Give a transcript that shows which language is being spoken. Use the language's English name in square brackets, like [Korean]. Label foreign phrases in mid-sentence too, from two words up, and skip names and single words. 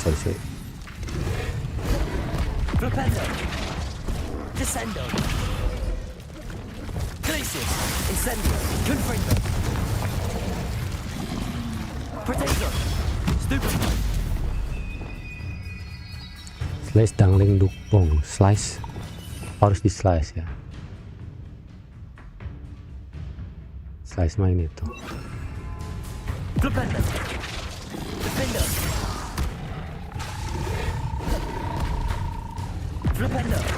[Indonesian] Flipendo. Descendo. Glacius. Incendio. Confringo. Potato. Stupefy. Slice dangling dukbong. Slice harus di slice ya. Slice main itu. Flipendo. Defendo. Flipendo.